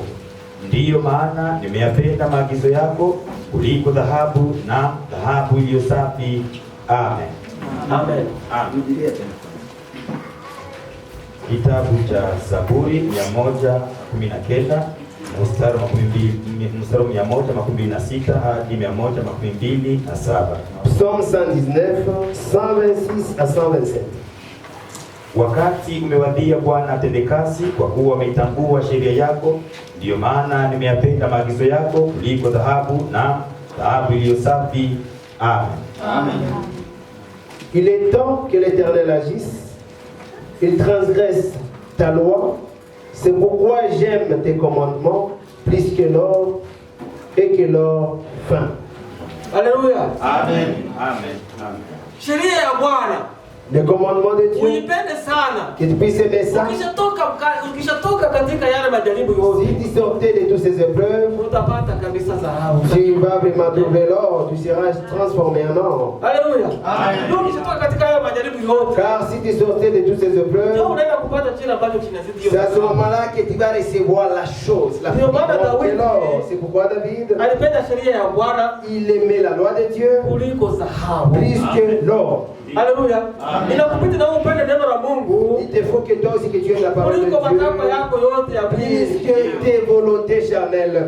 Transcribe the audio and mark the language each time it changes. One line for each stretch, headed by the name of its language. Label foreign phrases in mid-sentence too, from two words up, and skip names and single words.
Swahili: Ndiyo maana nimeyapenda maagizo yako kuliko dhahabu na dhahabu iliyo safi. Amen. Amen. Amen. Kitabu cha Zaburi 119 mstari wa 126 hadi 127.
French: Psaume 119, 126 à 127.
Swahili: Wakati umewadia, Bwana atende kazi, kwa kuwa wameitambua sheria yako. Ndiyo maana nimeyapenda maagizo yako kuliko dhahabu na dhahabu iliyo safi. Amen. Amen.
French: Il est temps que l'Éternel agisse. Il transgresse ta loi. C'est pourquoi j'aime tes commandements plus que l'or et que l'or fin. Alléluia. Amen. Amen. Amen.
Swahili: Sheria ya Bwana.
French: Le commandement de Dieu.
Swahili: Uipende sana.
French: Que tu puisses aimer ça.
Swahili: Ukishatoka katika yale majaribu yote.
French: Si tu sortais de toutes ces épreuves,
Swahili: utapata kabisa dhahabu.
French: tu vas vraiment trouver l'or, tu seras transformé en or. Alléluia. Amen.
Swahili: Ukishatoka katika yale majaribu yote.
French: Car si tu sortais de toutes ces épreuves, c'est à ce moment-là que tu vas recevoir la chose, la plus grande de l'or. C'est pourquoi David, il aimait la loi de Dieu plus que l'or. Alléluia. Il te faut que toi aussi que tu aies la parole de Dieu plus que tes volontés charnelles.